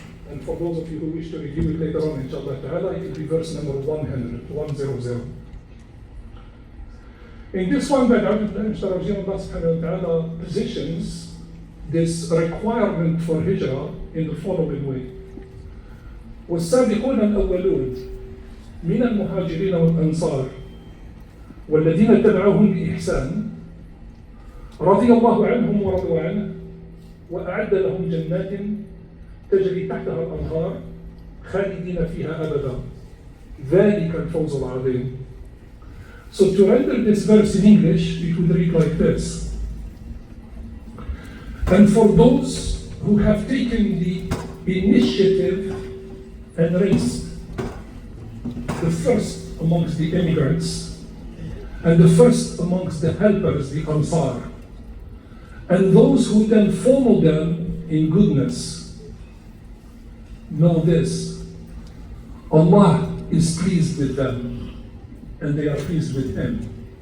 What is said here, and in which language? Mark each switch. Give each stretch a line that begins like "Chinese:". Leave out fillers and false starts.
English: And for those of you who wish to review it later on, inshallah ta'ala, it will be verse number 100. In this one, that Allah subhanahu wa ta'ala positions this requirement for Hijra in the following way.
Arabic: والسابقون الأولون من المهاجرين والأنصار والذين اتبعوهم بإحسان رضي الله عنهم ورضوا عنه وأعد لهم جنات تجري تحتها الأنهار خالدين فيها أبدا ذلك الفوز العظيم.
English: So to render this verse in English, it would read like this. And for those who have taken the initiative and raised the first amongst the immigrants and the first amongst the helpers, the Ansar, and those who then follow them in goodness, know this: Allah is pleased with them and they are pleased with Him.